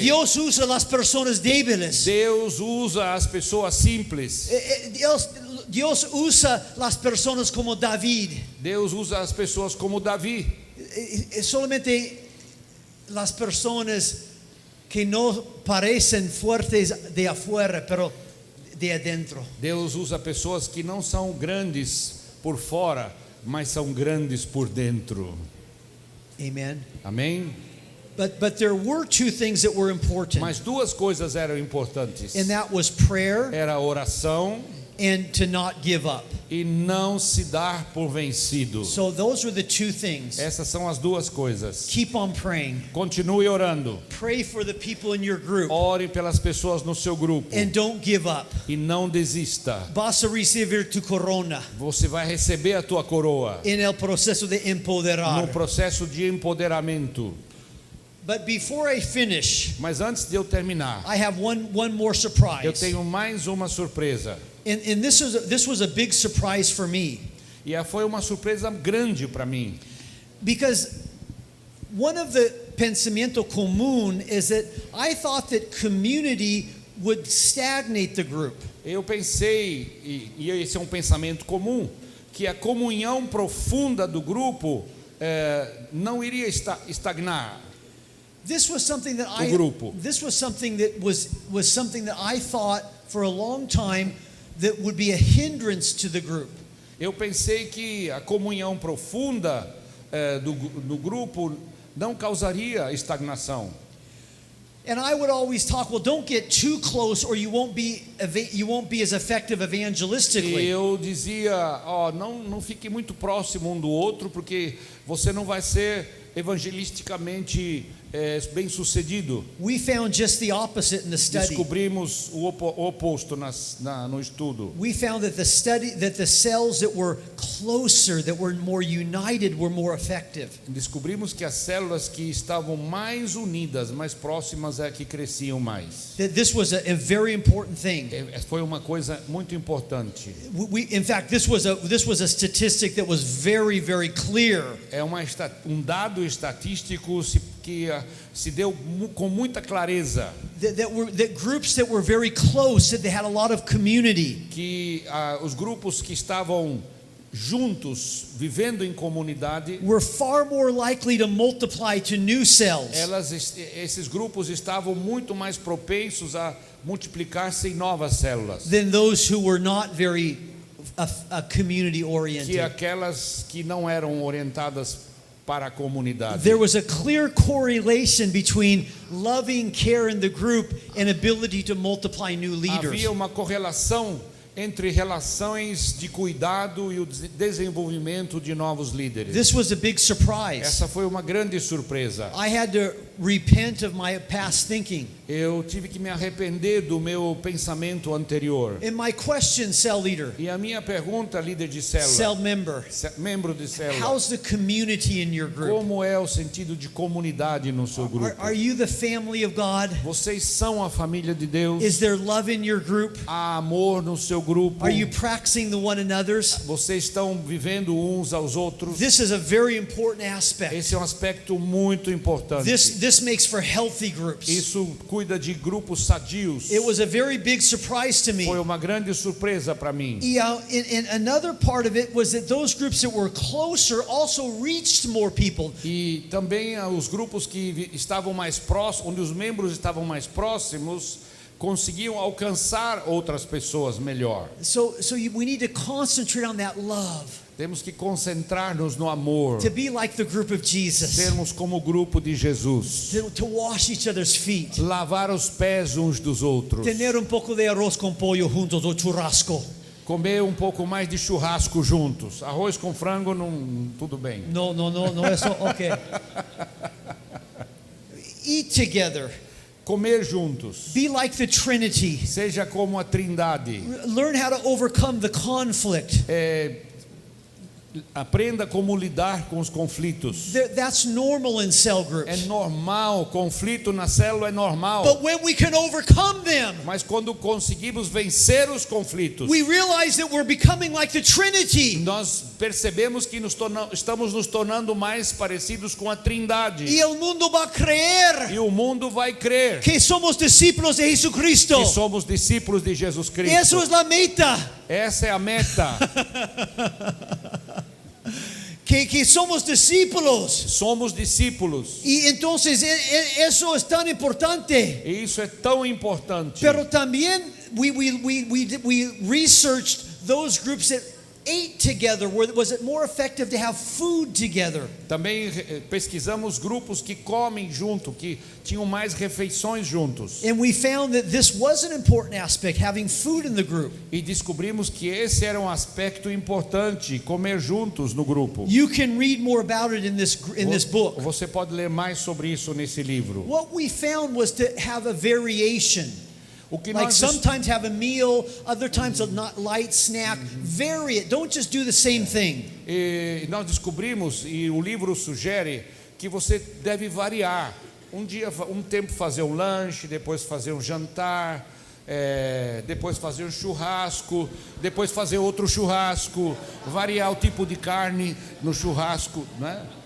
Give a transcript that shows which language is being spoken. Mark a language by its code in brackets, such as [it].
[es] Dios usa las personas débiles. [pt] Deus usa as pessoas simples. [es] Dios usa las personas como David. [pt] Deus usa as pessoas como Davi. [es] Solamente las personas que no parecen fuertes de afuera, pero de adentro. [pt] Deus usa pessoas que não são grandes por fora, mas são grandes por dentro. [en] Amen. [pt] Amém? [en] But there were two things that were important. [pt] Mas duas coisas eram importantes. [en] And that was prayer [pt] Era a oração [en] and to not give up. [pt] e não se dar por vencido. [en] So those were the two things. [pt] Essas são as duas coisas. [en] Keep on praying. [pt] Continue orando. [en] Pray for the people in your group. [pt] Ore pelas pessoas no seu grupo. [en] And don't give up. [pt] E não desista. [es] Vas a recibir tu corona [pt] Você vai receber a tua coroa [es] en el proceso de no empoderar. [pt] processo de empoderamento. [en] But before I finish, [pt] Mas antes de eu terminar, [en] I have one more [pt] eu [en] surprise. [pt] tenho mais uma surpresa. [en] And this was a big surprise for me. [pt] E foi uma surpresa grande para mim. [en] Because one of the [es] pensamiento común [en] is that I thought that community would stagnate the group. [pt] Eu pensei, e esse é um pensamento comum, que a comunhão profunda do grupo não iria estagnar. [en] This was something that [pt] grupo. [en] This was something that was something that I thought for a long time that would be a hindrance to the group. [pt] Eu pensei que a comunhão profunda do grupo não causaria estagnação. [en] And I would always talk, well, don't get too close or you won't be as effective [pt] E [en] evangelistically. [pt] eu dizia, não fique muito próximo um do outro, porque você não vai ser evangelisticamente bem sucedido. [en] We found just the opposite in the study. [pt] Descobrimos o oposto no estudo. [en] We found that the cells that were closer, that were more united, were more effective. [pt] Descobrimos que as células que estavam mais unidas, mais próximas, é que cresciam mais. [en] That this was a very important thing. [pt] Foi uma coisa muito importante. [en] In fact, this was a statistic that was very, very clear. [pt] É um dado estatístico que se deu com muita clareza. [en] That groups that were very close, that they had a lot of community. [pt] Que os grupos que estavam juntos, vivendo em comunidade, [en] Were far more likely to multiply to new cells. [pt] Esses grupos estavam muito mais propensos a multiplicar-se em novas células. [en] Than those who were not very community [pt] Que [en] oriented. [pt] aquelas que não eram orientadas para a comunidade. [en] There was a clear correlation between loving care in the group and ability to multiply new leaders. [pt] Havia uma correlação entre relações de cuidado e o desenvolvimento de novos líderes. [en] This was a big surprise. [pt] Essa foi uma grande surpresa. [en] I had to repent of my past thinking. [pt] Eu tive que me arrepender do meu pensamento anterior. [en] And my question, cell leader, [pt] E a minha pergunta, líder de [en] cell [pt] célula, [en] member, [pt] membro de célula, [en] how's the community in your group? [pt] como é o sentido de comunidade no seu grupo? [en] Are you the family of God? [pt] Vocês são a família de Deus? [en] Is there love in your group? [pt] Há amor no seu grupo? [en] Are you practicing the one another's? [pt] Vocês estão vivendo uns aos outros? [en] This is a very important aspect. [pt] Esse é um aspecto muito importante. [en] This makes for healthy groups. [pt] Isso cuida de grupos sadios. [en] It was a very big surprise to me. [pt] Foi uma grande surpresa para mim. [en] And another part of it was that those groups that were closer also reached more people. [pt] E também os grupos que estavam mais próximos, onde os membros estavam mais próximos, conseguiam alcançar outras pessoas melhor. [en] We need to concentrate on that love. [pt] Temos que concentrar-nos no amor. [en] To be like the group of Jesus. [pt] Sermos como o grupo de Jesus. [en] To wash each other's feet. [pt] Lavar os pés uns dos outros. [es] Tener un poco de arroz con pollo juntos o churrasco. [pt] Comer um pouco mais de churrasco juntos. Arroz com frango, não, tudo bem. [es] No, eso, okay. [en] Eat together. [pt] Comer juntos. [en] Be like the Trinity. [pt] Seja como a Trindade. [en] Learn how to overcome the conflict. [pt] Aprenda como lidar com os conflitos. [en] That's normal in cell groups. [pt] É normal, conflito na célula é normal. [en] But when we can overcome them, [pt] Mas quando conseguimos vencer os conflitos, [en] we realize that we're becoming like the Trinity. [pt] nós percebemos que estamos nos tornando mais parecidos com a Trindade. [es] Y el mundo va a creer [pt] E o mundo vai crer [es] que somos discípulos de Jesucristo. [pt] que somos discípulos de Jesus Cristo. [es] Eso es la meta. [pt] Essa é a meta. [es] Que somos discípulos. [pt] Somos discípulos. [es] Y entonces eso es tan importante. [pt] E isso é tão importante. [es] Pero también [en] we researched those groups that ate together? Was it more effective to have food together? [pt] Também pesquisamos grupos que comem junto, que tinham mais refeições juntos. [en] And we found that this was an important aspect, having food in the group. [pt] E descobrimos que esse era um aspecto importante, comer juntos no grupo. [en] You can read more about it in this book. [pt] Você pode ler mais sobre isso nesse livro. [en] What we found was to have a variation. [pt] O que [en] Like [pt] nós [en] sometimes have a meal, other times a light snack. Vary it. Don't just do the same thing. [pt] E nós descobrimos, e o livro sugere, que você deve variar. Um tempo fazer um lanche, depois fazer um jantar, depois fazer um churrasco, depois fazer outro churrasco, variar o tipo de carne no churrasco, né?